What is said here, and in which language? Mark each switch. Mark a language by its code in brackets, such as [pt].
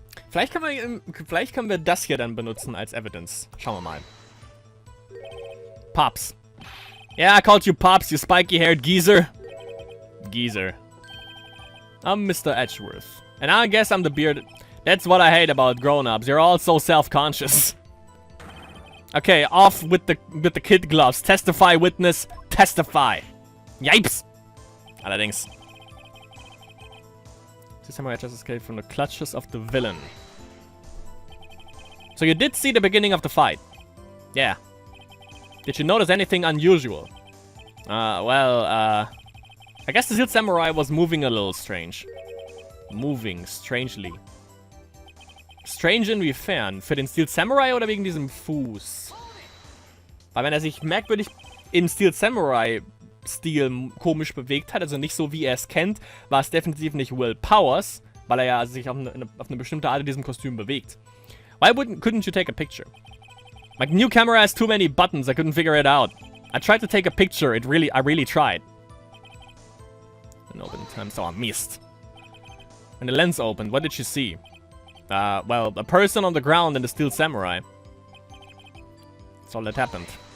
[de] Vielleicht können wir das hier dann benutzen als Evidence. Schauen wir mal. Pops. [en] Yeah, I called you Pops, you spiky-haired geezer. Geezer. I'm Mr. Edgeworth. And I guess I'm the bearded... That's what I hate about grown-ups. You're all so self-conscious. Okay, off with the kid gloves. Testify, witness. Testify. Yipes. [de] Allerdings. [en] The samurai just escaped from the clutches of the villain. So you did see the beginning of the fight. Yeah. Did you notice anything unusual? I guess the Steel Samurai was moving a little strange. Moving strangely. [de] Strange inwiefern? Für den Steel Samurai oder wegen diesem Fuß? Weil wenn er sich merkwürdig im Steel Samurai Stil komisch bewegt hat, also nicht so wie er es kennt, war es definitiv nicht Will Powers, weil er ja sich auf eine bestimmte Art in diesem Kostüm bewegt. [en] Why couldn't you take a picture? My new camera has too many buttons, I couldn't figure it out. I tried to take a picture, I really tried. And open time, so I missed. When the lens opened, what did you see? Well, a person on the ground in the Steel Samurai. That's all that happened.